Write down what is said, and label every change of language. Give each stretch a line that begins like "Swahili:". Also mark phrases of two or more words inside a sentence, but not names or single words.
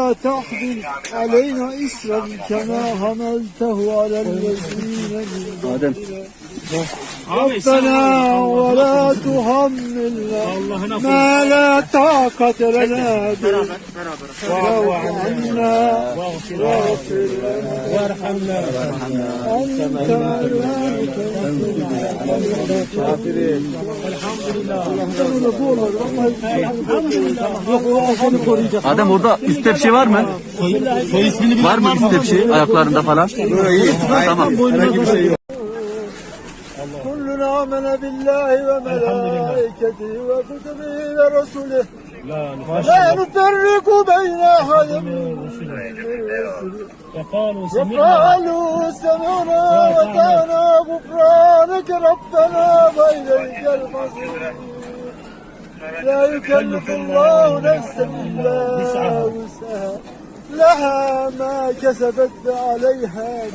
Arabic: تحمل علينا إسرا كما حملته على الذين من قبلنا ربنا ولا تحملنا ما لا طاقة لنا به واعف عنا واغفر لنا وارحمنا أنت
Turkish: Adem orada üstte bir şey var mı? Soy ismini var mı üstte bir şey ayaklarında falan? Tamam. Herhangi bir şey yok.
Arabic: كلنا آمن بالله وملائكته وكتبه ورسله لا نفرق بين أحد من رسله وقالوا سمعنا وأطعنا غفرانك ربنا وإليك المصير لا يكلف الله نفسا إلا وسعها لها ما كسبت عليها